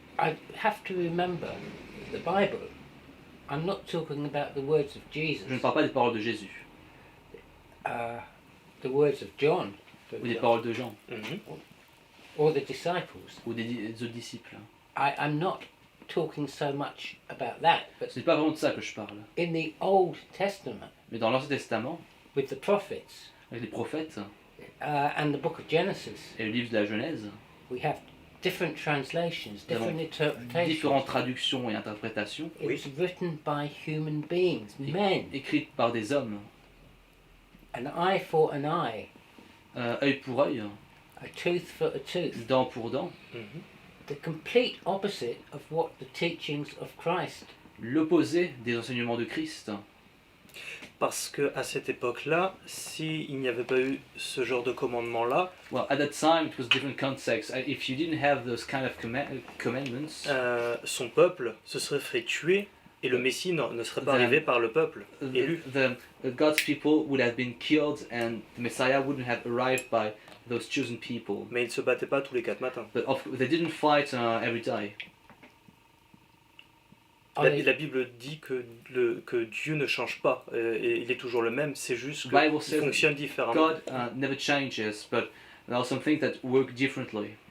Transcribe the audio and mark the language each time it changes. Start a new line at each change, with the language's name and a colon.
English: I have to remember the Bible. I'm not talking about the words of Jesus.
French: Je ne parle pas des paroles de Jésus
English: The words of John, for
French: ou des
English: example,
French: paroles de Jean
English: or the disciples.
French: ou des autres disciples.
English: I'm not talking so much about that, but
French: Ce n'est pas vraiment de ça que je parle.
English: in the Old Testament,
French: Mais dans l'Ancien Testament,
English: with the prophets
French: avec les prophètes
English: and the book of Genesis,
French: et le livre de la Genèse,
English: we have different translations,
French: Nous avons
English: different interpretations.
French: différentes traductions et interprétations
English: It was written by human beings, men.
French: écrites par des hommes,
English: An eye for an eye,
French: œil pour œil,
English: a tooth for a tooth.
French: dent pour dent,
English: The complete opposite of what the teachings of Christ.
French: l'opposé des enseignements de Christ. Parce que à cette époque-là, s'il n'y avait pas eu ce genre de commandement-là,
English: Well, at that time it was different context. If you didn't have those kind of commandments,
French: son peuple se serait fait tuer et le Messie ne serait pas
English: Then-
French: arrivé par le peuple élu.
English: the God's people would have been killed and the Messiah wouldn't have arrived by those chosen people.
French: Mais ils ne se battaient pas tous les 4 matins.
English: But they didn't fight every day.
French: La Bible dit que Dieu ne change pas, et il est toujours le même, c'est juste
English: The Bible
French: qu'il
English: says
French: fonctionne différemment.
English: God never changes, but there are some things that work differently.